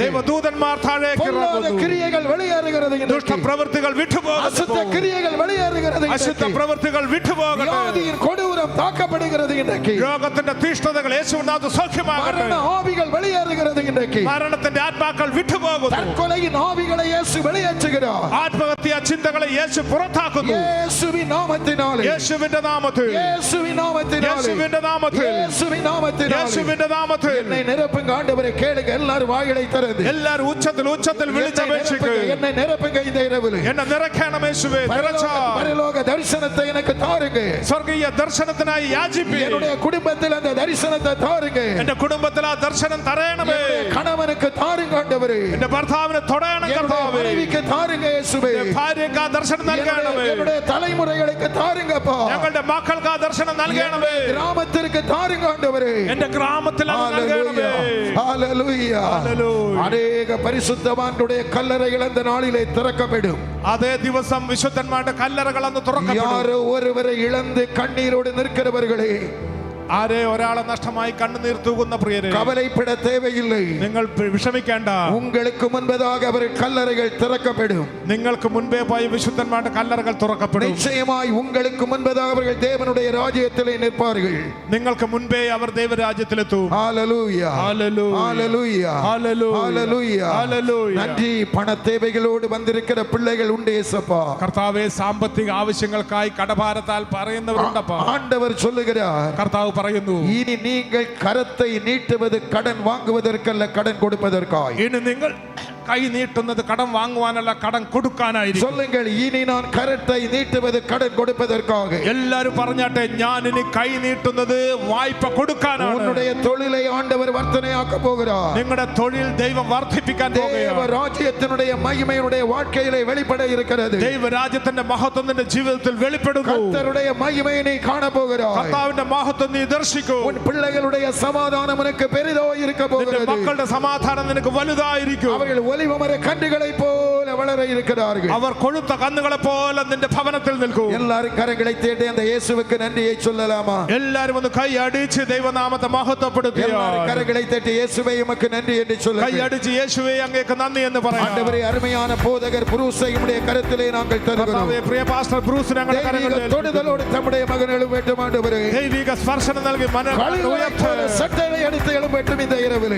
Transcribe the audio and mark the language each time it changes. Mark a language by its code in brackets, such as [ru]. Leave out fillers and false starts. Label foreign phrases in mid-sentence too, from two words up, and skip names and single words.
[ml] ദൈവദൂതന്മാർ താഴേക്ക് [ta] பொல்லாத [ml] ഇറങ്ങുന്നു. [ta] கிரியைகள் வெளியேறுகிறது இன்றைக்கு. [ml] ദുഷ്ടപ്രവൃത്തികൾ വിട്ടുപോകുന്നു. [ta] அசுத்த கிரியைகள் வெளியேறுகிறது [ml] അശുദ്ധ [ta] இன்றைக்கு. [ml] പ്രവൃത്തികൾ വിട്ടുപോകട്ടെ. [ta] வியாதியின் கொடூரம் தாக்கப்படுகிறது இன்றைக்கு. [ml] രോഗത്തിന്റെ തീഷ്ണതകൾ യേശുവിനാഥ് സൗഖ്യമാകട്ടെ. [ta] மரண ஆவிகள் வெளியேறுகிறது இன்றைக்கு. [ml] മരണത്തിന്റെ ആത്മാക്കൾ വിട്ടുപോകുന്നു. [ta] தற்கொலையின் ஆவிகளை இயேசு வெளியேற்றுகிறார். [ml] ആത്മഹത്യാ ചിന്തകളെ യേശു പുറത്താക്കുന്നു. [ta] இயேசுவின் நாமத்தினாலே. [ml] യേശുവിന്റെ നാമത്തിൽ. [ta] இயேசுவின் நாமத்தினாலே. [ml] യേശുവിന്റെ നാമത്തിൽ. [ta] இயேசுவின் நாமத்தினாலே. [ml] യേശുവിന്റെ നാമത്തിൽ. [ta] என்னை நிரப்புங்க ஆண்டவரே, கேளுங்க எல்லாரும் வாய்களை திறந்து. [ml] എല്ലാവരും ഉച്ചത്തിൽ വിളിച്ചപേക്ഷിക്കുക. [ta] என்னை நிரப்புங்க இந்த இரவிலே. [ml] എന്നെ നിറയ്ക്കണം യേശുവേ. നിറച്ചാൽ [ta] பரலோக தரிசனத்தை எனக்கு தாருங்க. [ml] സ്വർഗീയ ദർശനത്തിനായി യാചിപ്പി. [ta] என்னுடைய குடும்பத்தில் அந்த தரிசனத்தை தாருங்க. [ml] എന്റെ കുടുംബത്തിൽ ആ ദർശനം തരയണമേ. [ta] கணவனுக்கு தாருங்க ஆண்டவரே. [ml] എന്റെ ഭർത്താവിനെ തൊടയണം കർത്താവേ. [ta] மனைவிக்கு தாருங்க இயேசுவே. [ml] ഭാര്യയ്ക്ക് ആ ദർശനം നൽകണമേ. [ta] என்னுடைய தலைமுறைகளுக்கு தாருங்கப்பா. [ml] ഞങ്ങളുടെ മക്കൾക്ക് ആ ദർശനം നൽകണമേ. [ta] கிராமத்திற்கு தாருங்க ஆண்டவரே. [ml] എന്റെ ഗ്രാമത്തിൽ അത് നൽകണമേ. [ta] ஹalleluya. [ml] ഹല്ലേലൂയ. [ta] அநேக பரிசுத்தவான்களுடைய கல்லறைகள் அந்த நாளிலே திறக்கப்படும். [ml] അതേ ദിവസം വിശുദ്ധന്മാരുടെ കല്ലറകൾ അന്ന് തുറക്കപ്പെടും. [ta] யாரோ ஒருவரை இழந்து கண்ணீரோடு நிற்கிறவர்களே, [ml] ആരെ ഒരാളെ നഷ്ടമായി കണ്ണുനീർ തൂകുന്ന പ്രിയരെ, [ta] கவலைப்பட தேவையில்லை. [ml] നിങ്ങൾ വിഷമിക്കേണ്ട. [ta] உங்களுக்கு முன்பதாக அவர்கள் கல்லறைகள் திறக்கப்படும். [ml] നിങ്ങൾക്ക് മുൻപേ പോയി വിശുദ്ധന്മാരുടെ കല്ലറകൾ തുറക്കപ്പെടും. [ta] நிச்சயமாய் உங்களுக்கு முன்பதாக அவர்கள் தேவனுடைய ராஜ்யத்திலே நிற்பார்கள். [ml] നിങ്ങൾക്ക് മുൻപേ അവർ ദൈവരാജ്യത്തിലെത്തും. [ta] ஹalleluya. [ml] ഹല്ലേലൂയ. [ta] ஹalleluya. [ml] ഹല്ലേലൂയ. [ta] ஹalleluya. [ml] ഹല്ലേലൂയ. [ta] நன்றி. பண தேவைகளோடு வந்திருக்கிற பிள்ளைகள் உண்டு இயேசப்பா. [ml] കർത്താവേ, സാമ്പത്തിക ആവശ്യങ്ങൾക്കായി കടഭാരത്താൽ പറയുന്നവരുണ്ടപ്പാ. [ta] ஆண்டவர் சொல்லுகிறார், [ml] കർത്താവ് പറയുന്നു, [ta] இனி நீங்கள் கரத்தை நீட்டுவது கடன் வாங்குவதற்கல்ல, கடன் கொடுப்பதற்காய். [ml] ഇനി നിങ്ങൾ കൈ നീട്ടുന്നത് കടം വാങ്ങുവാനല്ല, കടം കൊടുക്കാനായിരിക്കും. [ta] சொல்லுங்கள், இனி நான் கரத்தை நீட்டுவது கடன் கொடுப்பதற்காக. [ml] എല്ലാരും പറഞ്ഞാട്ടെ, ഞാൻ ഇനി കൈ നീട്ടുന്നത് വായ്പ കൊടുക്കാനാണ്. [ta] உன்னுடைய தொழிலை ஆண்டவர் வர்த்தனையாக்க போகிறார். [ml] നിങ്ങളുടെ തൊഴിൽ ദൈവം വർദ്ധിപ്പിക്കാൻ [ta] தேவ [ml] പോകുകയാണ്. [ta] ராஜ்யத்தினுடைய மகிமையுடைய வாழ்க்கையிலே வெளிப்பட இருக்கிறது. [ml] ദൈവരാജ്യത്തിന്റെ മഹത്വം നിന്റെ ജീവിതത്തിൽ വെളിപ്പെടുന്നു. [ta] கர்த்தருடைய மகிமையை நீ காண போகிறாய். [ml] കർത്താവിന്റെ മഹത്വം നീ ദർശിക്കും. [ta] உன் பிள்ளைகளுடைய சமாதானம் உனக்கு பெரிதாய் இருக்க [ml] നിന്റെ [ta] போகிறது. [ml] മക്കളുടെ സമാധാനം നിനക്ക് വലുതായിരിക്കും. [ta] அவர்கள் ஒலிவமர கன்றுகளை போல வளர இருக்கிறார்கள். [ml] അവർ கொழுത്ത കന്നുകളെ പോലെ നിന്റെ ഭവനത്തിൽ നിൽക്കും. [ta] எல்லாரும் கரங்களை தேடி அந்த இயேசுவுக்கு நன்றியை சொல்லலாமா? [ml] എല്ലാരും ഒന്ന് കൈ അടിച്ച് ദൈവനാമത്തെ മഹത്വപ്പെടുത്തുക. [ta] எல்லாரும் கரங்களை தட்டி இயேசுவே உமக்கு நன்றி என்று [ml] കൈ [ta] சொல்லுங்கள். [ml] അടിച്ച് യേശുവേ അങ്ങേക്ക് നന്ദി എന്ന് പറയാം. [ta] ஆண்டவரே, அருமையான போதகர் புரூஸை உம்முடைய கரத்திலே நாங்கள் தருகிறோம். [ml] കർത്താവേ, പ്രിയ പാസ്റ്റർ ബ്രൂസ് ഞങ്ങളുടെ കരങ്ങളിൽ [ta] தெய்வீக தொடுதலோடு தம்முடைய மகன் எழும்பட்டும் ஆண்டவரே. [ml] ദൈവിക സ്പർശനം നൽകി [ta] கழுகுகளைப் போல சட்டையை அடித்து எழும்பட்டும் இந்த இரவிலே.